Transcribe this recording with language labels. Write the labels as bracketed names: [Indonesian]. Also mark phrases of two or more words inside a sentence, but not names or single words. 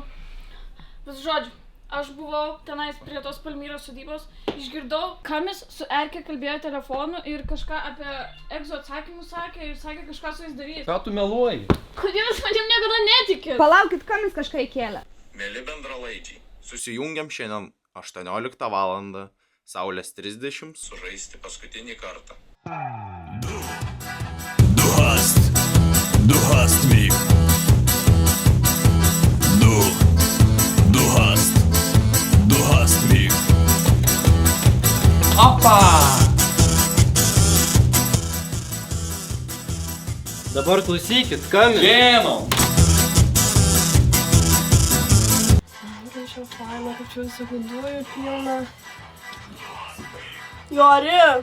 [Lithuanian] Vis žodžiu, aš buvau tenais prie tos Palmyros sodybos, išgirdau, Kamis su Erke kalbėjo telefonu ir kažką apie egzo atsakymus sakė ir sakė kažką su jais daryti. Ką tu meluoji? Kodėl jūs manim niekada netikit? Palaukit, Kamis kažką įkėlė. Mėly bendralaidžiai, Susijungiam šiandien 18 valandą, Saulės 30. sužaisti paskutinį kartą. [German] Du hast mich. Du hast mich. [Lithuanian] Opa! Dabar klausykit, Kamis. Gėnau! Tai čia faina, kaip čia visokių dujų pilna. Jori!